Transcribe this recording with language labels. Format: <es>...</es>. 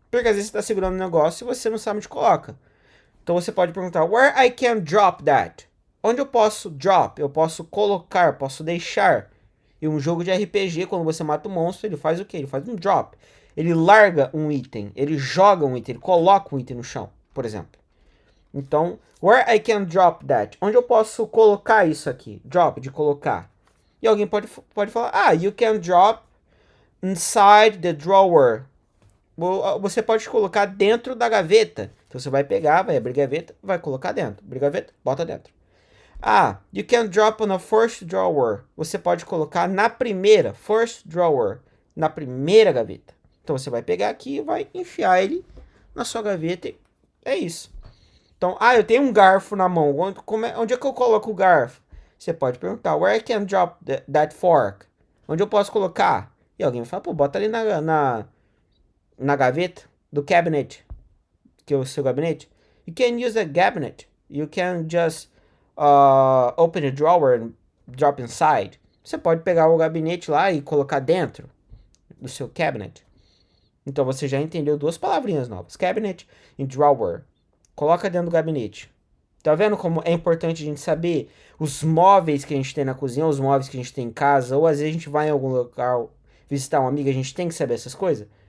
<pt>Porque às vezes você tá segurando um negócio e você não sabe onde coloca. Então você pode perguntar,</pt> <en>where I can drop that?</en> <pt>Onde eu posso drop? Eu posso colocar, posso deixar. E um jogo de RPG, quando você mata um monstro, ele faz o quê? Ele faz um drop. Ele larga um item, ele joga um item, ele coloca um item no chão, por exemplo.</pt> <en>Então, where I can drop that?</en> <pt>Onde eu posso colocar isso aqui? Drop, de colocar. E alguém pode falar, ah,</pt> <en>you can drop inside the drawer.</en> <pt>Você pode colocar dentro da gaveta. Então você vai pegar, vai abrir a gaveta, vai colocar dentro. Abrir a gaveta, bota dentro.</pt> <en>Ah, you can drop on a first drawer.</en> <pt>Você pode colocar na primeira,</pt> <en>first drawer,</en> <pt>na primeira gaveta. Então você vai pegar aqui e vai enfiar ele na sua gaveta. É isso. Então, ah, eu tenho um garfo na mão. Onde é que eu coloco o garfo? Você pode perguntar,</pt> <en>where I can drop that fork?</en> <pt>Onde eu posso colocar? E alguém vai falar, pô, bota ali na gaveta do cabinet, que é o seu gabinete.</pt> <en>You can use a cabinet. You can just open a drawer and drop inside.</en> <pt>Você pode pegar o gabinete lá e colocar dentro do seu cabinet. Então você já entendeu duas palavrinhas novas. Cabinet e drawer. Coloca dentro do gabinete. Tá vendo como é importante a gente saber os móveis que a gente tem na cozinha, os móveis que a gente tem em casa, ou às vezes a gente vai em algum local visitar um amigo, a gente tem que saber essas coisas?</pt>